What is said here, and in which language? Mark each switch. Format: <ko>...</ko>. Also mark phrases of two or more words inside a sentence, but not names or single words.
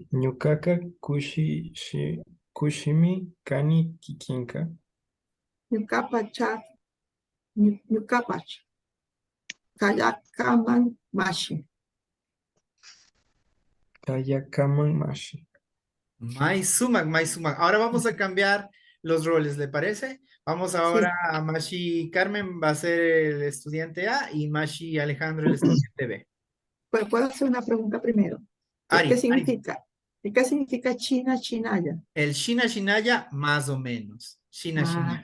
<qu>Ñukaka Kushimi Kani Kikinka. Yukapacha. Yukapach. Kayakaman mashi. Kayakaman Mashi. Mai Sumac, Mai Sumac.</qu> <es>Ahora vamos a cambiar los roles, ¿le parece? Vamos ahora a Mashi Carmen va a ser el estudiante A y Mashi Alejandro el estudiante B. Pues puedo hacer una pregunta primero.</es> <qu>Ari,</qu> <es>¿Qué</es> <qu>Ari.</qu> <es>significa? ¿Qué significa</es> <qu>China, Chinaya? El Shina Shinaya,</qu> <es>más o menos.</es> <qu>Shina Shinaya.</qu>